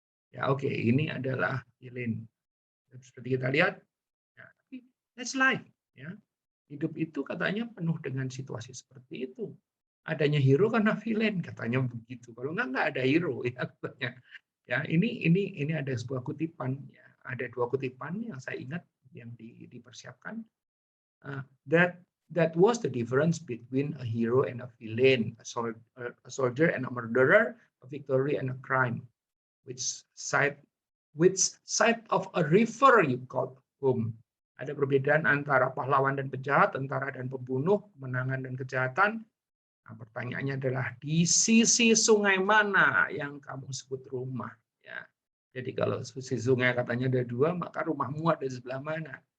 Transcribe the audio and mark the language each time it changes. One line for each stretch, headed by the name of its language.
Indonesian: Ya oke, ini adalah villain. Seperti kita lihat, ya, tapi
English: that's life
Indonesian: ya. Hidup itu katanya penuh dengan situasi seperti itu. Adanya hero karena villain katanya begitu. Kalau enggak ada hero ya katanya. Ya, ini ada sebuah kutipan ya. Ada 2 kutipan yang saya ingat yang dipersiapkan.
English: That was the difference between a hero and a villain, a soldier and a murderer, a victory and a crime. Which side of a river you call home?
Indonesian: Ada perbedaan antara pahlawan dan penjahat, tentara dan pembunuh, kemenangan dan kejahatan. Nah, pertanyaannya adalah di sisi sungai mana yang kamu sebut rumah? Ya. Jadi kalau sisi sungai katanya ada 2, maka rumahmu ada di sebelah mana?